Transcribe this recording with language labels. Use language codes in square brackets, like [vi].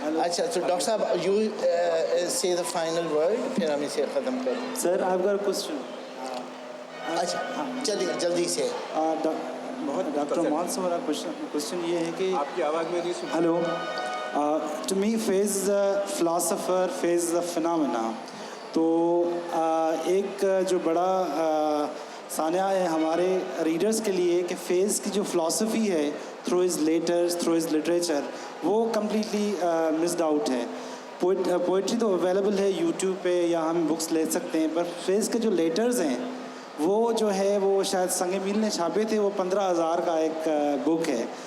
[ur] اچھا تو ڈاکٹر صاحب [en] you say the final word, [ur] پھر ہم اسے ختم کریں. سر آپ کا کوشچن. اچھا چلیے جلدی سے. ڈاکٹر موہن صاحب میرا کوشچن یہ ہے کہ آپ کی آواز میں نہیں سن. Hello. [en] To me Faiz is a philosopher, Faiz is a phenomena. [ur] تو ایک جو بڑا سانحہ ہے ہمارے ریڈرز کے لیے کہ فیز کی جو فلاسفی ہے [en] through his letters, through his literature, [ur] وہ کمپلیٹلی مسڈ آؤٹ ہے. پوئٹری تو اویلیبل ہے یوٹیوب پہ یا ہم بکس لے سکتے ہیں، پر فیز کے جو لیٹرز ہیں وہ جو ہے وہ شاید سنگ میل نے چھاپے تھے، وہ 15,000 کا ایک بک ہے.